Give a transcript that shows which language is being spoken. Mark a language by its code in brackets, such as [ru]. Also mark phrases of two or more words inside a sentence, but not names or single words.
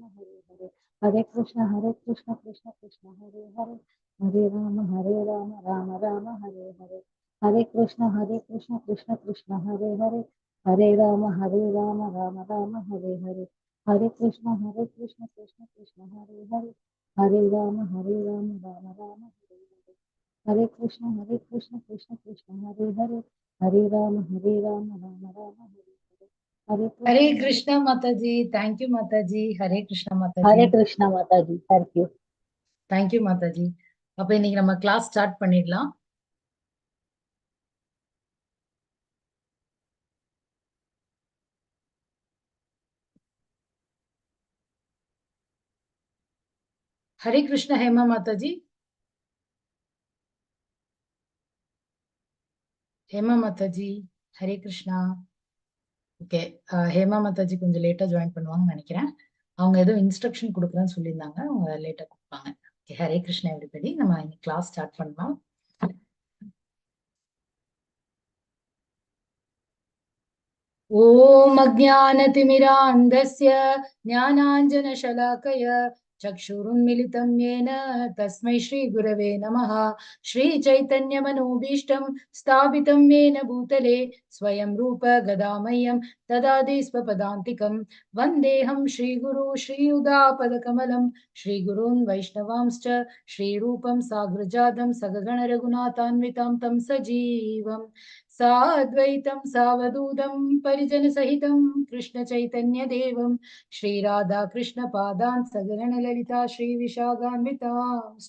[sa] हरे हरे हरे कृष्ण कृष्ण कृष्ण हरे हरे हरे राम राम हरे हरे हरे कृष्ण कृष्ण कृष्ण हरे हरे हरे राम राम हरे हरे हरे कृष्ण कृष्ण कृष्ण हरे हरे हरे राम राम राम हरे हरे हरे कृष्ण कृष्ण कृष्ण हरे हरे हरे राम राम राम हरे हरे कृष्ण [hi] कृष्णा माता जी। [en] thank you [hi] माता जी। हरे कृष्णा माता जी। हरे कृष्ण माता जी। [en] thank you. thank you [hi] माता जी। [ta] அப்ப இன்னைக்கு நம்ம [en] class start [ta] பண்ணிடலாம். [hi] हरे कृष्णा हेमा माता जी। हेमा माता जी हरे कृष्णा. [ta] ஓகே, ஹேமா மாதாஜி கொஞ்சம் லேட்டா ஜாயின் பண்ணுவாங்கன்னு நினைக்கிறேன். அவங்க ஏதோ இன்ஸ்ட்ரக்ஷன் கொடுக்குறேன்னு சொல்லியிருந்தாங்க, அவங்க லேட்டா கொடுப்பாங்க. ஓகே, ஹரே கிருஷ்ணா எவ்ரிபடி. நம்ம இன்னைக்கு [en] class start [ta] பண்ணலாம். [sa] ओम् अज्ञानतिमिरान्धस्य ज्ञानाञ्जनशलाकया चक्षुरुन्मिलितं येन तस्मै श्रीगुरवे नमः। श्रीचैतन्यमनोभीष्टं स्थापितं येन भूतले स्वयं रूप गदामह्यं ददाति स्वपदान्तिकं। वन्देऽहं श्रीगुरु श्रीयुतापदकमलं श्रीगुरून् वैष्णवांश्च श्रीरूपं साग्रजातं सगगणरघुनाथान्वितं तं सजीवम् साद्वैतं सावधूतं परिजनसहितं कृष्णचैतन्यदेवं श्रीराधाकृष्णपादान् सगणललिता श्रीविशाखान्वितांश्च।